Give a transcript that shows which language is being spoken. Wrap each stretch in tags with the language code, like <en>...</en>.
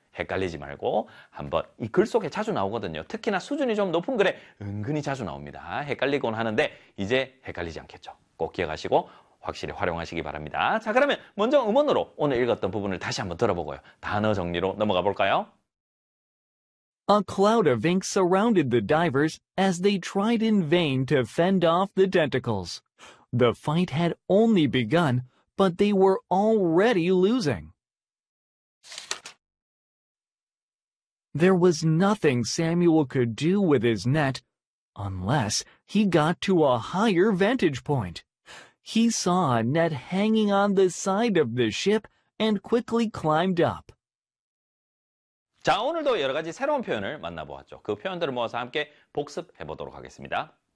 <ko>헷갈리지 말고 한번 이 글 속에 자주 나오거든요. 특히나 수준이 좀 높은 글에 은근히 자주 나옵니다. 헷갈리곤 하는데 이제 헷갈리지 않겠죠. 꼭 기억하시고 확실히 활용하시기 바랍니다. 자, 그러면 먼저 음원으로 오늘 읽었던 부분을 다시 한번 들어보고요. 단어 정리로 넘어가 볼까요?</ko> <en>A cloud of ink surrounded the divers as they tried in vain to fend off the tentacles. The fight had only begun, but they were already losing. There was nothing Samuel could do with his net unless he got to a higher vantage point. He saw a net hanging on the side of the ship and quickly climbed up.</en> <ko>자, 오늘도 여러 가지 새로운 표현을 만나보았죠. 그 표현들을 모아서 함께 복습해 보도록 하겠습니다.</ko>